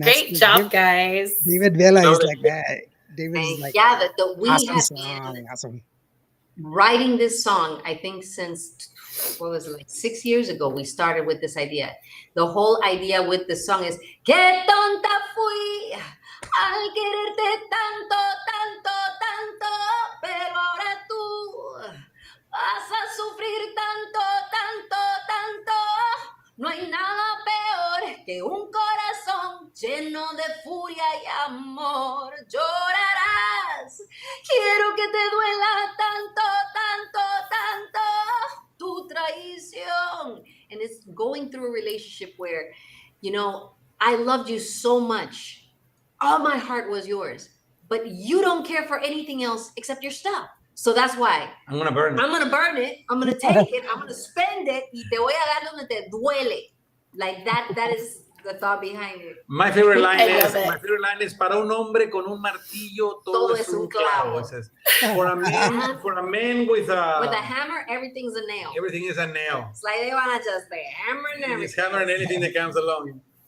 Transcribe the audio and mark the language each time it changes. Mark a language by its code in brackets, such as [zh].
[en] Great job, guys. David Vela is like that. David is like, yeah, we awesome have song, been awesome. writing this song, I think since, what was it, like 6 years ago, we started with this idea. The whole idea with the song is, [es] qué tonta fui al quererte tanto, tanto, tanto, pero ahora tú vas a sufrir tanto, tanto, tanto. No hay nada peor que un corazón lleno de furia y amor. Llorarás. Quiero que te duela tanto, tanto, tanto tu traición. [en] And it's going through a relationship where, you know, I loved you so much. All my heart was yours. But you don't care for anything else except your stuff. So that's why I'm gonna burn it. I'm gonna burn it. I'm gonna take it. I'm gonna spend it. [es] Y te voy a dar donde te duele. [en] Like that. That is the thought behind it. My favorite line is [es] para un hombre con un martillo todo es un clavo. [en] For a man with a hammer, everything's a nail. Everything is a nail. It's like they wanna just say hammer and everything. He's hammering anything that comes along.